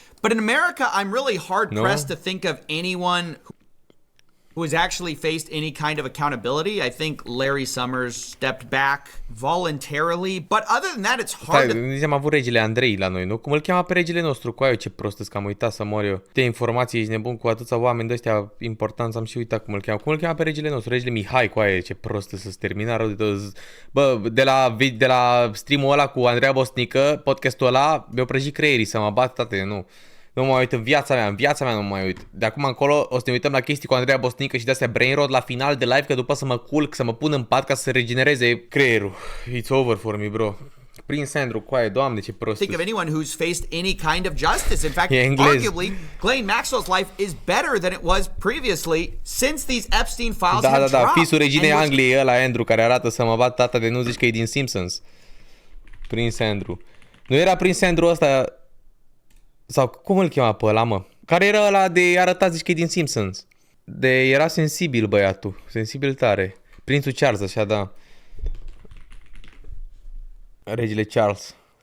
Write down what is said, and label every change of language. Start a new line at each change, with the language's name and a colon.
English: But in America, I'm really hard-pressed to think of anyone who has actually faced any kind of accountability. I think Larry Summers stepped back voluntarily, but other than that, it's hard to...
Romanian: Am avut regele Andrei la noi, nu? Cum îl cheamă pe regele nostru? Cu aia ce prost că am uitat să mor eu. De informații, ești nebun cu atâția oameni de ăștia importanți, am și uitat cum îl cheamă. Cum îl cheamă pe regele nostru? Regele Mihai, cu aia ce prost să se termina rău de tot. Bă, de la stream-ul ăla cu Andreea Bosnică, podcastul ăla, mi-au prăjit creierii să mă bat, tate, nu. Nu mă uit în viața mea nu mă mai uit. De acum încolo o să ne uităm la chestii cu Andreea Bosnică și de-astea brain rot la final de live, că după să mă culc, să mă pun în pat ca să se regenereze creierul.
English: It's over for me, bro. Prince Andrew,
Romanian: coaie, doamne, ce prost.
English: Think of anyone who's faced any kind of justice. In fact, arguably, Ghislaine Maxwell's life is better than it was previously since these Epstein files have dropped.
Romanian: Da, fisul reginei Angliei ăla, Andrew, care arată să mă bat tata de nu zici că e din Simpsons. Prince Andrew. Nu era Prince Andrew ăsta... Sau cum îl chema pe ăla, mă? Care era ăla de arătat, zici că e din Simpsons. Era sensibil băiatul. Sensibil tare. Prințul Charles, așa, da. Regele Charles.